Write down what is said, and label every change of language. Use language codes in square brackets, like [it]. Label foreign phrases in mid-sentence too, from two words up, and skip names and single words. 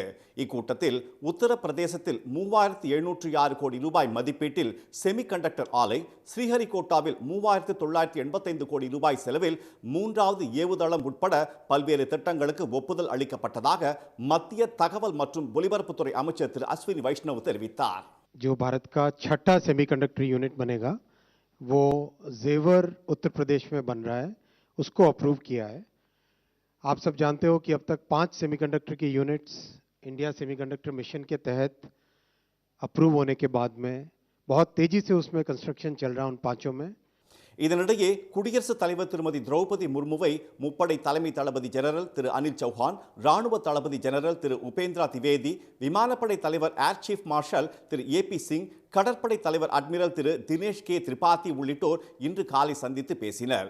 [ta] இக்கூட்டத்தில் உத்தரப்பிரதேசத்தில் 3706 கோடி ரூபாய் மதிப்பீட்டில் செமிகண்டக்டர் ஆலை, ஸ்ரீஹரிகோட்டாவில் 3985 கோடி ரூபாய் செலவில் 3வது ஏவுதளம் உட்பட பல்வேறு திட்டங்களுக்கு ஒப்புதல் அளிக்கப்பட்டதாக மத்திய தகவல் மற்றும் ஒலிபரப்புத்துறை அமைச்சர் திரு அஸ்வினி வைஷ்ணவ் தெரிவித்தார். [hi] जो भारत का छठा [en] semiconductor unit [hi] बनेगा वो जेवर उत्तर प्रदेश में बन रहा है, उसको अप्रूव किया है. आप सब जानते हो कि अब तक 5 सेमीकंडक्टर की यूनिट्स इंडिया सेमीकंडक्टर मिशन के तहत अप्रूव होने के बाद में बहुत तेजी से उसमें कंस्ट्रक्शन चल रहा है उन 5 में. [ta] இதனிடையே குடியரசுத் தலைவர் திருமதி திரௌபதி முர்முவை முப்படை தலைமை தளபதி ஜெனரல் திரு அனில் சௌஹான், ராணுவ தளபதி ஜெனரல் திரு உபேந்திரா திவேதி, விமானப்படை தலைவர் ஏர் சீஃப் மார்ஷல் திரு ஏபி சிங், கடற்படை தலைவர் அட்மிரல் திரு தினேஷ் கே திரிபாதி உள்ளிட்டோர் இன்று காலை சந்தித்து பேசினர்.